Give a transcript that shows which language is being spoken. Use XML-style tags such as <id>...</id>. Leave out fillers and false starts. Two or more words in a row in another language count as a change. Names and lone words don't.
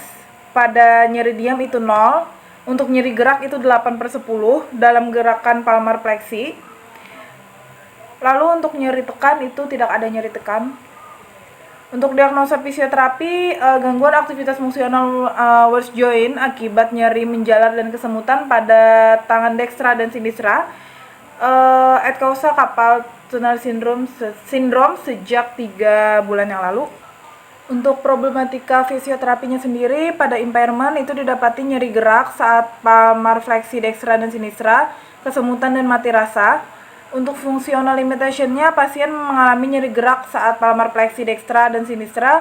<id>Pada nyeri diam itu 0, untuk nyeri gerak itu 8/10 dalam gerakan palmar plexi. Lalu untuk nyeri tekan itu tidak ada nyeri tekan. Untuk diagnosa fisioterapi, gangguan aktivitas fungsional</id> <en>worst joint</en> <id>akibat nyeri menjalar dan kesemutan pada tangan dekstra dan sinistra,</id> <la>et causa</la> <en>carpal tunnel syndrome</en> <id>sejak 3 bulan yang lalu. Untuk problematika fisioterapinya sendiri, pada impairment itu didapati nyeri gerak saat palmar fleksi dekstra dan sinistra, kesemutan dan mati rasa. Untuk</id> <en>fungsional limitation-</en> <id>nya, pasien mengalami nyeri gerak saat palmar plexi dekstra dan sinistra.</id>